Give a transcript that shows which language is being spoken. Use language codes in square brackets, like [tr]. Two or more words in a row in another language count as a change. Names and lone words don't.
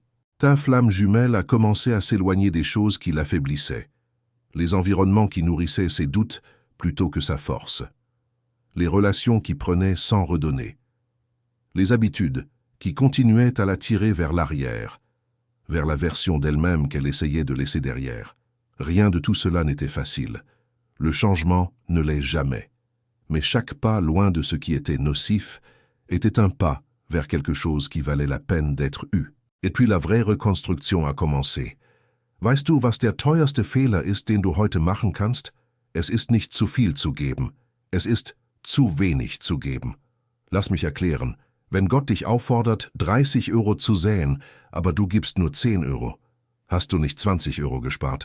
[fr] Ta flamme jumelle a commencé à s'éloigner des choses qui l'affaiblissaient, les environnements qui nourrissaient ses doutes plutôt que sa force, les relations qui prenaient sans redonner, les habitudes qui continuaient à la tirer vers l'arrière, vers la version d'elle-même qu'elle essayait de laisser derrière. Rien de tout cela n'était facile. Le changement ne l'est jamais. Mais chaque pas loin de ce qui était nocif était un pas vers quelque chose qui valait la peine d'être eu. Et puis la vraie reconstruction a commencé. [de] Weißt du, was der teuerste Fehler ist, den du heute machen kannst? Es ist nicht zu viel zu geben. Es ist zu wenig zu geben. Lass mich erklären. Wenn Gott dich auffordert, 30 Euro zu säen, aber du gibst nur 10 Euro, hast du nicht 20 Euro gespart.